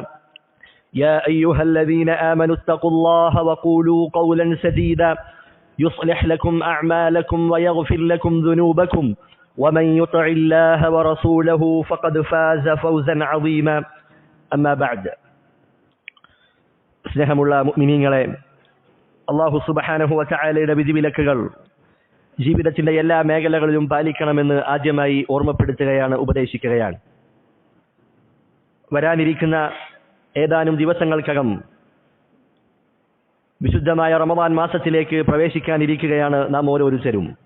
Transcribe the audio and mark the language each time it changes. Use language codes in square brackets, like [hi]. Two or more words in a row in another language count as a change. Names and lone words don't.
[ar] يا أيها الذين آمنوا اتقوا الله وقولوا قولا سديدا يصلح لكم أعمالكم ويغفر لكم ذنوبكم ومن يطع الله ورسوله فقد فاز فوزا عظيما أما بعد [ml] സ്നേഹമുള്ള മുഅ്മിനീങ്ങളെ, അല്ലാഹു സുബ്ഹാനഹു വ തആലയുടെ വിധിവിലക്കുകൾ ജീവിതത്തിന്റെ എല്ലാ മേഖലകളിലും പാലിക്കണമെന്ന് ആദ്യമായി ഓർമ്മപ്പെടുത്തുകയാണ്, ഉപദേശിക്കുകയാണ്. വരാനിരിക്കുന്ന ഏതാനും ദിവസങ്ങൾക്കകം വിശുദ്ധമായ റമദാൻ മാസത്തിലേക്ക് പ്രവേശിക്കാനിരിക്കുകയാണ് നാം ഓരോരുത്തരും.